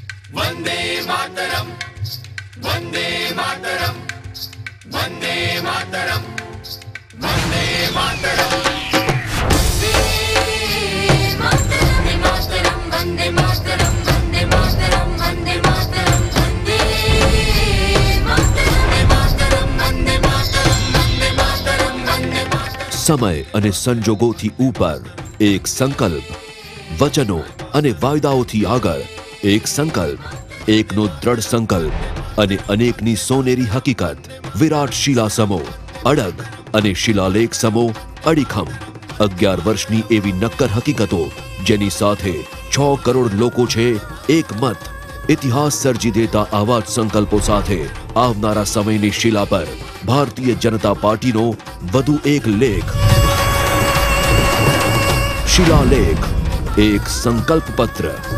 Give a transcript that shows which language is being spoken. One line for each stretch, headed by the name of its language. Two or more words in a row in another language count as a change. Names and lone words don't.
Sanskrit: वंदे मातरम, वंदे मातरम, वंदे मातरम, वंदे मातरम, वंदे मातरम, वंदे मातरम, वंदे मातरम, वंदे मातरम, वंदे मातरम, वंदे मातरम, वंदे मातरम, वंदे मातरम।
Gujarati: समय અને સંજોગોથી ઉપર એક સંકલ્પ, વચનો અને વાયદાઓથી આગળ એક સંકલ્પ, એકનો દ્રઢ સંકલ્પ અને અનેકની સોનેરી હકીકત, વિરાટ શિલા સમો અડગ અને શિલાલેખ સમો અડીખમ, 11 વર્ષની એવી નક્કર હકીકતો જેની સાથે 6 કરોડ લોકો છે એકમત, ઇતિહાસ સર્જી દેતા આવા જ સંકલ્પો સાથે આવનારા સમયની શિલા પર ભારતીય જનતા પાર્ટીનો વધુ એક લેખ, શિલાલેખ, એક સંકલ્પ પત્ર।